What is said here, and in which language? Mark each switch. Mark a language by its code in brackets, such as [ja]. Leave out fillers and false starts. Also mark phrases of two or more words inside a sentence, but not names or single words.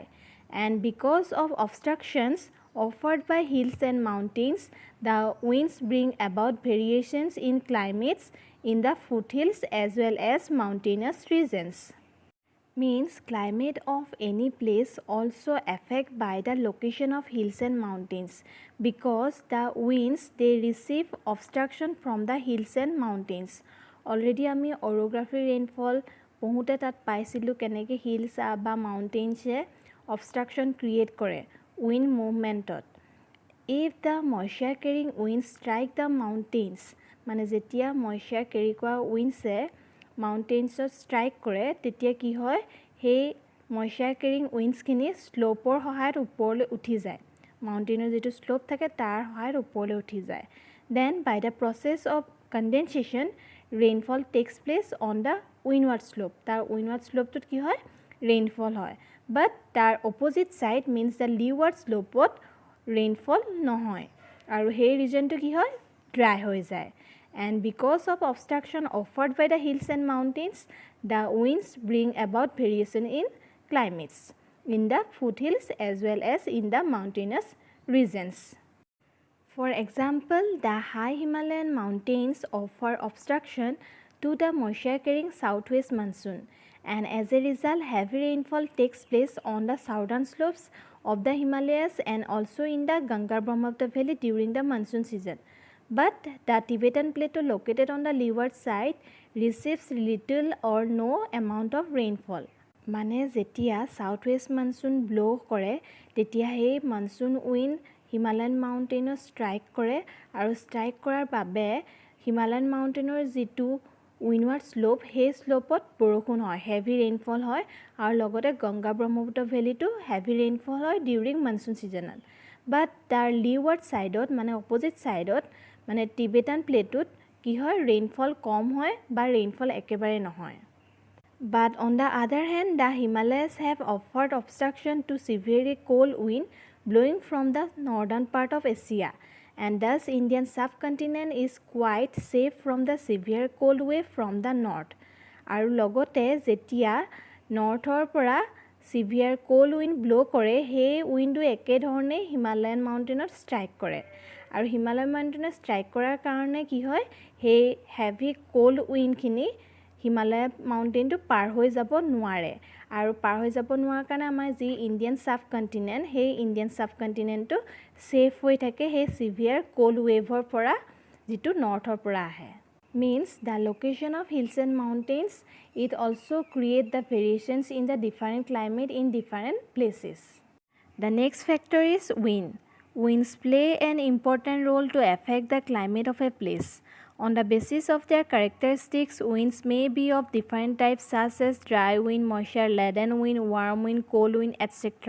[en] And because of obstructions offered by hills and mountains, the winds bring about variations in climates in the foothills as well as mountainous regions. Means climate of any place also affect by the location of hills and mountains, because the winds they receive obstruction from the hills and mountains. [as] Already আমি [en] orography rainfall [as] পঢ়োতে তাত পাইছিলোঁ কেনেকৈ হিলছ বা মাউণ্টেইনছে [en] obstruction create [as] কৰে [en] wind movementত. If the moisture carrying winds strike the mountains, [as] মানে যেতিয়া [en] moisture carry [as] কৰা winds মাউণ্টেইনছত ষ্ট্ৰাইক কৰে তেতিয়া কি হয়, সেই [en] moisture carrying winds [as] খিনি শ্লোপৰ সহায়ত ওপৰলৈ উঠি যায়, মাউণ্টেইনৰ যিটো শ্লোপ থাকে তাৰ সহায়ত ওপৰলৈ উঠি যায়. [en] Then by the process of condensation rainfall takes place on the windward slope. [as] তাৰ [en] windward slopeটোত [as] কি হয়, rainfall হয়, but তাৰ [en] opposite side means the leeward slopeত [as] rainfall নহয় আৰু সেই ৰিজনটো কি হয়, dry হৈ যায়. [en] And because of obstruction offered by the hills and mountains, the winds bring about variation in climates in the foothills as well as in the mountainous regions. For example, the high Himalayan mountains offer obstruction to the moisture carrying southwest monsoon, and as a result heavy rainfall takes place on the southern slopes of the Himalayas and also in the Ganga-Brahmaputra valley during the monsoon season. But the Tibetan plateau located on the leeward side receives little or no amount of rainfall. [as] মানে যেতিয়া [en] southwest monsoon blow [as] কৰে তেতিয়া সেই [en] monsoon wind Himalayan mountainত strike [as] কৰে আৰু strike কৰাৰ বাবে [en] Himalayan mountainৰ [as] যিটো [en] windward slope [as] সেই slopeত বৰষুণ হয়, [en] heavy rainfall [as] হয় আৰু লগতে গংগা ব্ৰহ্মপুত্ৰ ভেলীটো [en] heavy rainfall [as] হয় [en] during monsoon seasonal. [as] But তাৰ [en] leeward sideত [as] মানে [en] opposite sideত [as] মানে টিবেটান প্লেটুত কি হয়, rainfall কম হয় বা rainfall একেবাৰে নহয়. [en] But on the other hand, the Himalayas have offered obstruction to severely cold wind blowing from the northern part of Asia, and thus Indian subcontinent is quite safe from the severe cold wave from the north. [as] আৰু লগতে যেতিয়া নৰ্থৰ পৰা [en] severe cold wind blow [as] কৰে সেই উইণ্ডটো একেধৰণে হিমালয়ান মাউণ্টেইনত ষ্ট্ৰাইক কৰে আৰু হিমালয়ান মাউণ্টেইনত ষ্ট্ৰাইক কৰাৰ কাৰণে কি হয়, সেই [en] heavy cold windখিনি [as] হিমালয় মাউণ্টেইনটো পাৰ হৈ যাব নোৱাৰে আৰু পাৰ হৈ যাব নোৱাৰাৰ কাৰণে আমাৰ যি ইণ্ডিয়ান সাবকণ্টিনেণ্ট সেই ইণ্ডিয়ান সাবকণ্টিনেণ্টটো ছেফ হৈ থাকে সেই [en] severe cold waveৰ [as] পৰা যিটো নৰ্থৰ পৰা আহে. [en] Means the location of hills and mountains it also create the variations in the different climate in different places. The next factor is wind. Winds play an important role to affect the climate of a place. On the basis of their characteristics, winds may be of different types such as dry wind, moisture-laden wind, warm wind, cold wind, etc.